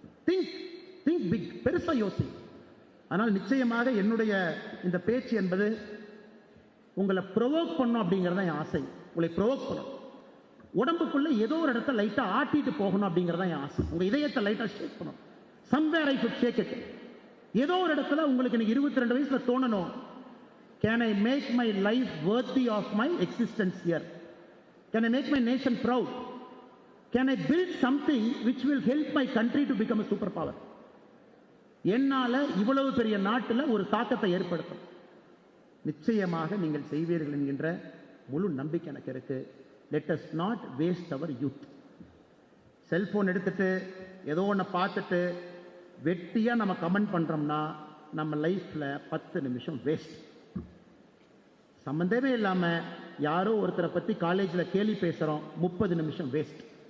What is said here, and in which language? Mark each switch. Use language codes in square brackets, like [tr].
[en] think big, [ta] பெருசா யோசி. ஆனால் நிச்சயமாக என்னுடைய இந்த பேச்சு என்பது உங்களை ப்ரொவோக் பண்ணும் அப்படிங்கிறது தான் என் ஆசை. உங்களை ப்ரொவோக் பண்ணும். உடம்புக்குள்ள ஏதோ ஒரு இடத்த லைட்டா ஆட்டிட்டு போகணும் அப்படிங்கிறது தான் என் ஆசை. உங்க இதயத்தை லைட்டா ஷேக் பண்ணும். [en] Somewhere I should shake it. [ta] ஏதோ ஒரு இடத்துல உங்களுக்கு இன்னைக்கு 22 வயசுல தோணணும், [en] can I make my life worthy of my existence here? Can I make my nation proud? Can I build something which will help my country to become a superpower? [ta] என்னால இவ்வளவு பெரிய நாட்டில் ஒரு தாக்கத்தை ஏற்படுத்தும். நிச்சயமாக நீங்கள் செய்வீர்கள் என்கின்ற முழு நம்பிக்கை எனக்கு இருக்கு. [en] Let us not waste our youth. [ta] Cellphone எடுத்துட்டு ஏதோ ஒன்று பார்த்துட்டு வெட்டியா நம்ம கமெண்ட் பண்றோம்னா நம்ம லைஃப்ல 10 நிமிஷம் வேஸ்ட். சம்பந்தமே இல்லாம யாரோ ஒருத்தரை பத்தி காலேஜ்ல கேலி பேசுறோம், 30 நிமிஷம் வேஸ்ட்.